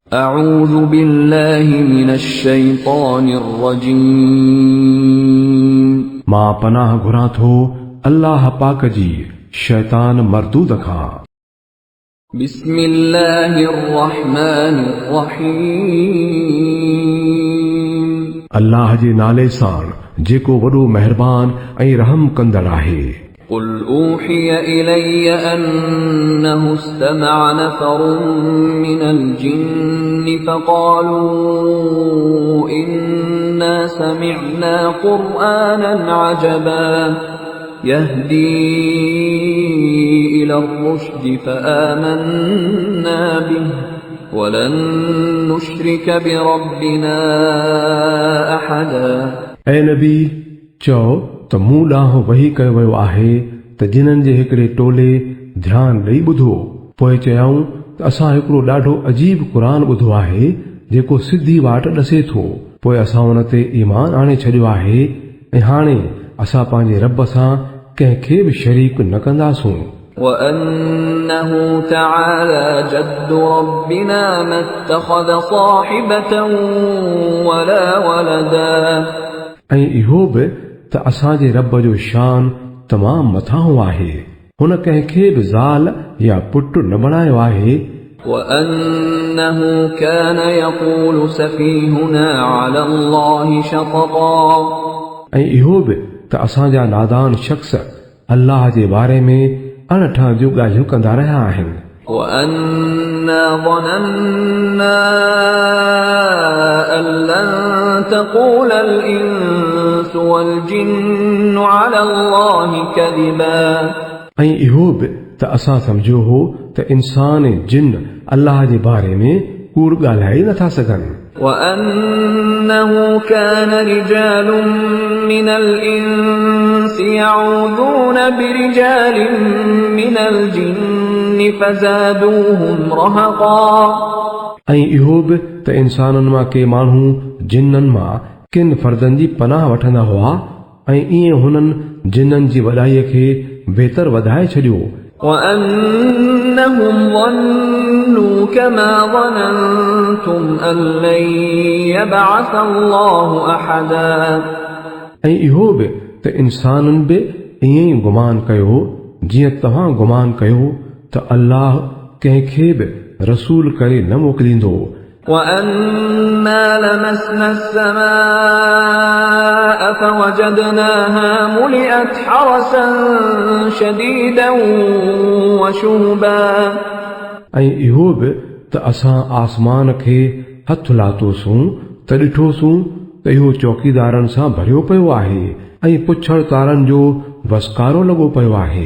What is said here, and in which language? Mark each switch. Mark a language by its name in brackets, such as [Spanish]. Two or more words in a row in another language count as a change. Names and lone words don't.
[Arabic] أعوذ بالله من الشيطان الرجيم [Sindhi] मां पनाह घुरां थो अल्लाह पाक जी शैतान मरदूद खां। [Arabic] بسم الله الرحمن الرحيم [Sindhi] अल्लाह जे नाले सां जेको वॾो महिरबान ऐं रहम कंदड़ आहे। [Arabic] قل أوحي إلي أنه استمع نفر من الجن فقالوا إنا سمعنا قرآنا عجبا يهدي إلى الرشد فآمنا به ولن نشرك بربنا أحدا [Sindhi] ऐं नबी चओ त मूं ॾांहुं वही कयो वियो आहे त जिन्हनि जे हिकिड़े टोले ध्यान ॾेई ॿुधो, पोइ चयऊं त असां हिकिड़ो ॾाढो अजीब क़ुरान ॿुधो आहे जेको सिधी वाट ॾसे थो। पोइ असां उन ते ईमान आणे छॾियो आहे ऐं हाणे असां पंहिंजे रब सां कंहिंखे बि शरीक न कंदासूं। [Arabic] وأنه تعالى جد ربنا ما اتخذ صاحبة ولا ولدا [Sindhi] ऐं इहो बि त असांजे रब जो शान तमामु मथां आहे, हुन कंहिंखे बि ज़ाल या पुट न बणायो आहे। [Arabic] وأنه كان يقول سفيهنا على الله شططا [Sindhi] ऐं इहो बि त असांजा नादान शख़्स अल्लाह जे बारे में अणठा जूं ॻाल्हियूं कंदा रहिया आहिनि। [Arabic] وأنا ظننا أن لن تقول الإنس والجن على الله كذبا [Sindhi] ऐं इहो बि त असां सम्झियो हो त इंसान ऐं जिन अल्लाह जे बारे में कूड़ ॻाल्हाए नथा सघनि। [Arabic] وأنه كان رجال من الإنس يعوذون برجال من الجن فزادوهم رهقا [Sindhi] ऐं इहो बि त इंसाननि मां के माण्हू जिन्ननि मां किन फर्दनि जी पनाह वठंदा हुआ ऐं ईअं हुननि जिन्ननि जी वॾाईअ खे बहितर वधाए छॾियो। [Arabic] وأنهم ظنوا كما ظننتم أن لن يبعث الله أحدا [Sindhi] ऐं इहो बि त इंसाननि बि ईअं ई गुमान कयो जीअं तव्हां गुमान कयो त अल्लाह कंहिंखे बि रसूल करे न मोकिलींदो। [Arabic] وأنا لمسنا السماء فوجدناها ملئت حرسا شديدا وشهبا [Sindhi] ऐं इहो बि त असां आसमान खे हथु लाथोसीं त ॾिठोसीं त इहो चौकीदारनि सां भरियो पियो आहे ऐं पुछड़ तारनि जो वसकारो लॻो पियो आहे।